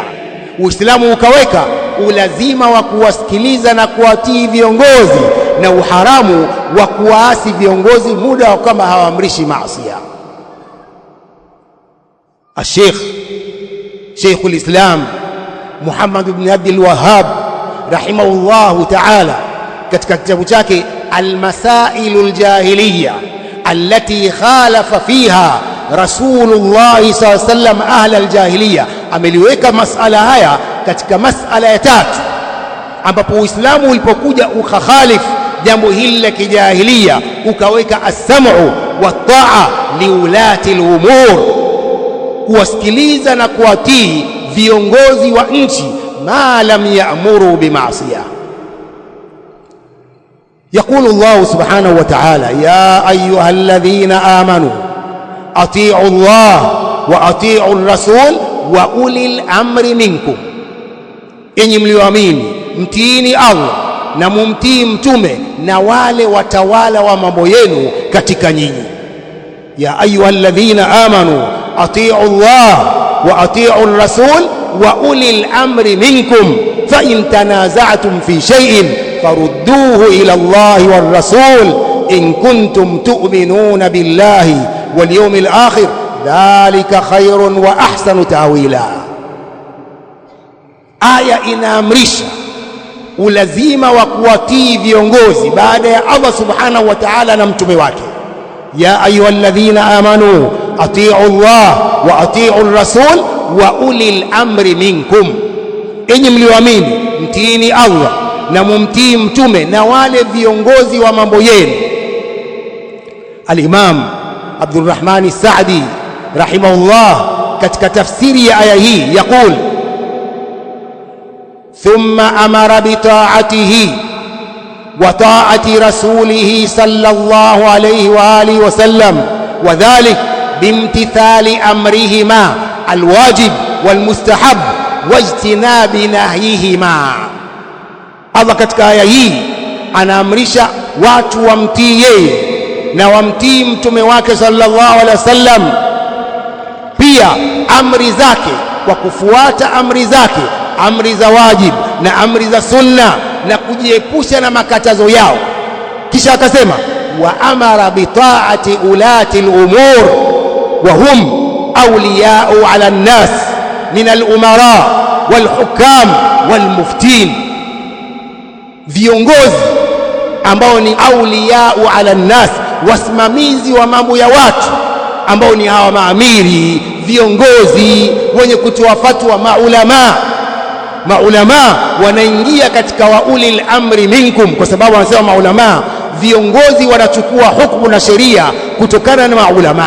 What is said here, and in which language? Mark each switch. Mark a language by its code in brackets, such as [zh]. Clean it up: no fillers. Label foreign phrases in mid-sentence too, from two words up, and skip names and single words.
[sw] Uislamu ukaweka ulazima wa kuwasikiliza na kuwatii viongozi na uharamu wa kuwaasi viongozi muda wa kama hawaamrishi maasi. Sheikhul Islam Muhammad ibn Abdul Wahhab [ar] رحمه الله تعالى [sw] katika kitabu chake Al-Masailul Jahiliya [ar] التي خالف فيها رسول الله صلى الله عليه وسلم أهل الجاهلية, [sw] ameliweka masala haya katika masala ya tatu, ambapo Uislamu ulipokuja ukakhalif jambo hili la kijahilia ukaweka [ar] السمع والطاعة لولاة الأمور, [sw] kuwasikiliza na kuwatii viongozi wa nchi [ar] ما لم يأمروا بمعصية. يقول الله سبحانه وتعالى: يا أيها الذين آمنوا أطيعوا الله وأطيعوا الرسول وأولي الأمر منكم. [sw] Enyi mlioamini, mtiini Allah na mumtii mtume na wale watawala wa mambo yenu katika nyinyi. [ar] يا أيها الذين آمنوا أطيعوا الله وأطيعوا الرسول وأولي الأمر منكم فإن تنازعتم في شيء فردوه إلى الله والرسول إن كنتم تؤمنون بالله واليوم الآخر ذلك خير وأحسن تأويلا. [sw] Aya inaamrisha ulazima wa kuwatii viongozi baada ya Allah [ar] سبحانه وتعالى [sw] na mtume wake. [ar] يا أيها الذين آمنوا أطيعوا الله وأطيعوا الرسول وأولي الأمر منكم. [sw] Enyi mlioamini, mtiini Allah na mumtii mtume na wale viongozi wa mambo yenu. [ar] الإمام عبد الرحمن السعدي رحمه الله [sw] katika tafsiri ya aya hii [ar] يقول: ثم أمر بطاعته وطاعة رسوله صلى الله عليه وعلى آله وسلم وذلك بامتثال أمرهما الواجب والمستحب واجتناب نهيهما. [sw] Allah katika aya hii anaamrisha watu wamtii yeye na wamtii mtume wake [ar] صلى الله عليه وسلم, [sw] pia amri zake, kwa kufuata amri zake, amri za wajib na amri za sunna, na kujiepusha na makatazo yao. Kisha akasema [ar] وأمر بطاعة ولاة الأمور وهم أولياء على الناس من الأمراء والحكام والمفتين. [sw] Viongozi ambao ni [ar] أولياء على الناس, [sw] wasimamizi wa mambo ya watu, ambao ni hawa maamiri, viongozi wenye kutoa fatwa, maulama. Maulama wanaingia katika [ar] وأولي الأمر منكم, [sw] kwa sababu wanasema maulama, viongozi wanachukua hukumu na sheria kutokana na maulama.